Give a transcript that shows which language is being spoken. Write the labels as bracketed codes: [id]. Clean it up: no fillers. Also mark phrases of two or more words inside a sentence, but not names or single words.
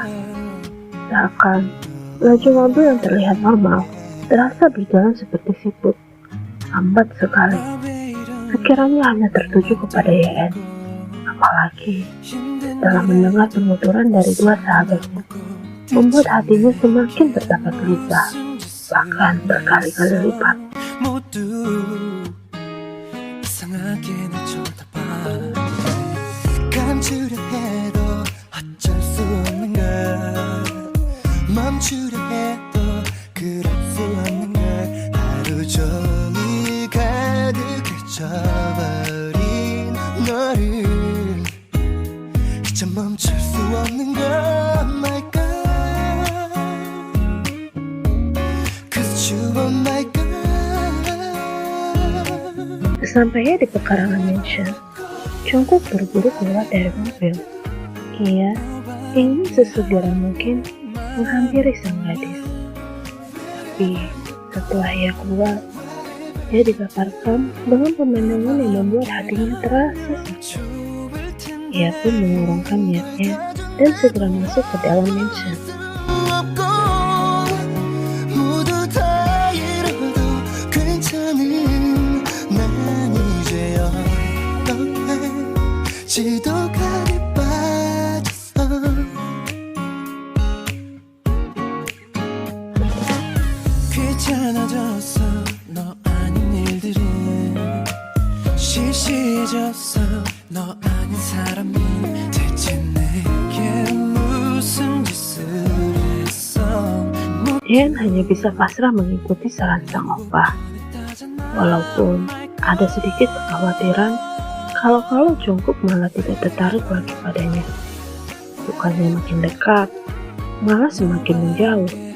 [id] Seakan laju mobil yang terlihat normal terasa berjalan seperti siput, lambat sekali. Pikirannya hanya tertuju kepada Yeon, apalagi setelah mendengar penuturan dari dua sahabatnya, membuat hatinya semakin betapa gelisah, bahkan berkali-kali lipat. [ko] 감추려 해도 어쩔 수 없는 걸 멈추려 해도 그럴 수 없는 걸 하루 종일 가득해져버린 너를 이제 멈출 수 없는 걸 [en] my God cause you are my God. [id] Sesampainya di pekarangan mansion, Jungkook buru-buru keluar dari mobil. Ia ingin sesegera mungkin menghampiri sang gadis. Tapi setelah ia keluar, ia dipaparkan dengan pemandangan yang membuat hatinya terasa sakit. Ia pun mengurungkan niatnya dan segera masuk ke dalam mansion. [ko] 지도가에 빠졌어 귀찮아졌어 너 아닌 일들은 시시해졌어 너 아닌 사람이 대체 내게 무슨 짓을 했어. [id] Yeon hanya bisa pasrah mengikuti saran sang opa, walaupun ada sedikit kekhawatiran kalau Jungkook malah tidak tertarik lagi padanya. Bukannya makin dekat, malah semakin menjauh.